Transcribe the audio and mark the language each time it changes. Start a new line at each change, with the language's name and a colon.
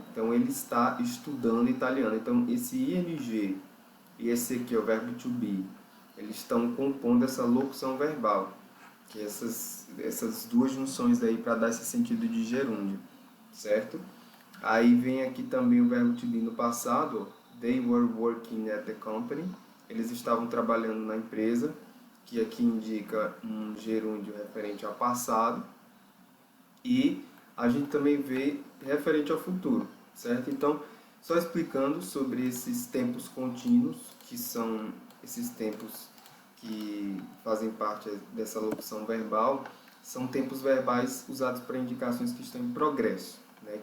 Portuguese: Então, ele está estudando italiano. Então, esse ing e esse aqui, o verbo to be, eles estão compondo essa locução verbal, que essas duas junções daí para dar esse sentido de gerúndio, certo? Aí vem aqui também o verbo to be no passado.
English: They were working at the company.
Portuguese: Eles estavam trabalhando na empresa, que aqui indica um gerúndio referente ao passado. E a gente também vê referente ao futuro, certo? Então, só explicando sobre esses tempos contínuos, que são esses tempos que fazem parte dessa locução verbal, são tempos verbais usados para indicações que estão em progresso, né?